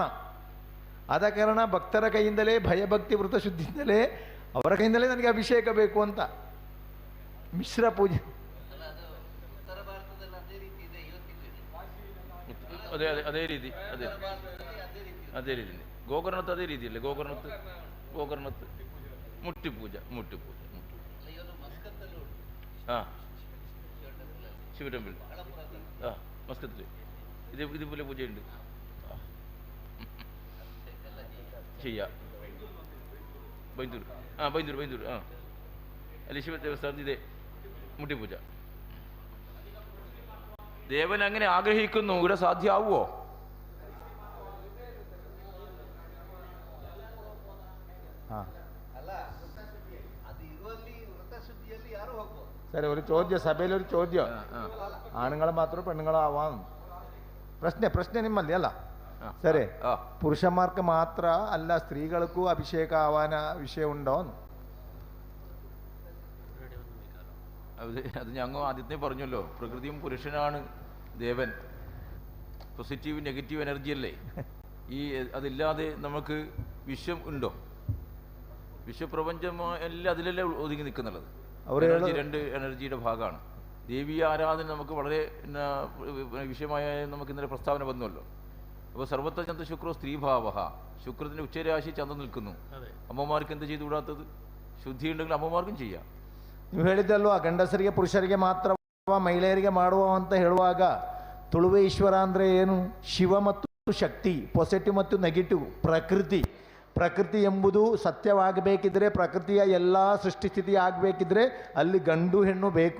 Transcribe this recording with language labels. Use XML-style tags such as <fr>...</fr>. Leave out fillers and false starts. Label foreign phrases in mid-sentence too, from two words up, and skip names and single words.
<kn>ಆದ ಕಾರಣ ಭಕ್ತರ ಕೈಯಿಂದಲೇ ಭಯಭಕ್ತಿ ವೃತಶುದ್ಧಿಯಿಂದಲೇ ಅವರ ಕೈಯಿಂದಲೇ ನನಗೆ ಅಭಿಷೇಕ ಬೇಕು ಅಂತ ಮಿಶ್ರ ಪೂಜೆ. ಅದೇ ಅದೇ ಅದೇ ರೀತಿ ಅದೇ ಅದೇ ರೀತಿ</kn> <ml>ಗೋಕರ್ಣത്ത്</ml> <kn>ಅದೇ രീതിയല്ലേ?</kn> <ml>ಗೋಕರ್ಣത്ത് മുട്ടിപ്പൂജ ആ ശിവ ടെമ്പിൾ ആ മസ്കത്തിൽ ഇതുപോലെ പൂജയുണ്ട്, ചെയ്യാം. ബൈന്ദൂർ ആ അല്ലെ ശിവ ദേവസ്ഥാനത്ത് ഇതേ മുട്ടിപ്പൂജ. ദേവൻ അങ്ങനെ ആഗ്രഹിക്കുന്നു, ഇവിടെ സാധ്യമാവുമോ? ಸರಿ, ഒരു ചോദ്യം, സഭയിലൊരു ചോദ്യം, ആണുങ്ങൾ മാത്രം പെണ്ണുങ്ങളാവാം</ml> <kn>ಪ್ರಶ್ನೆ ನಿಮ್ಮಲ್ಲಿ ಅಲ್ಲ?</kn> <ml>ಸರಿ, ಪುರುಷന്മാർക്ക് ಮಾತ್ರ ಅಲ್ಲ ಸ್ತ್ರೀಗಳಿಗೂ ಅಭಿಷೇಕ ಆವಾನ ವಿಷಯ ഉണ്ടോ? അത് ഞങ്ങൾ ആദ്യത്തെ പറഞ്ഞല്ലോ, പ്രകൃതിയും പുരുഷനാണ് ദേവൻ.</ml> <en>positive negative energy</en> <ml>അല്ലേ ഈ? അതില്ലാതെ നമുക്ക് വിശ്വം ഉണ്ടോ? വിശ്വപ്രപഞ്ചം എല്ലാം അതിലല്ലേ ഒതുങ്ങി നിൽക്കുന്നുള്ളത്. എനർജി രണ്ട് എനർജിയുടെ ഭാഗമാണ്. ദേവീയ ആരാധന നമുക്ക് വളരെ വിഷയമായ നമുക്ക് ഇന്നലെ പ്രസ്താവന വന്നുവല്ലോ. അപ്പോൾ</ml> <sa>സർവത്ര ചന്ദ്ര ശുക്രോ സ്ത്രീഭാവ,</sa> <ml>ശുക്രത്തിൻ്റെ ഉച്ചരാശി ചന്ദ്രൻ നിൽക്കുന്നു. അമ്മമാർക്ക് എന്ത് ചെയ്തുകൂടാത്തത്? ശുദ്ധി ഉണ്ടെങ്കിൽ അമ്മമാർക്കും ചെയ്യാം.</ml> <kn>ನೀವು ಹೇಳಿದ್ದಲ್ವ, ಗಂಡಸರಿಗೆ ಪುರುಷರಿಗೆ ಮಾತ್ರ ಮಹಿಳೆಯರಿಗೆ ಮಾಡುವ ಅಂತ ಹೇಳುವಾಗ ತುಳುವೇಶ್ವರ ಅಂದರೆ ಏನು? ಶಿವ ಮತ್ತು ಶಕ್ತಿ, ಪಾಸಿಟಿವ್ ಮತ್ತು ನೆಗೆಟಿವ್, ಪ್ರಕೃತಿ ಎಂಬುದು ಸತ್ಯವಾಗಬೇಕಿದ್ರೆ, ಪ್ರಕೃತಿಯ ಎಲ್ಲ ಸೃಷ್ಟಿಸ್ಥಿತಿ ಆಗಬೇಕಿದ್ರೆ ಅಲ್ಲಿ ಗಂಡು ಹೆಣ್ಣು ಬೇಕು.</kn>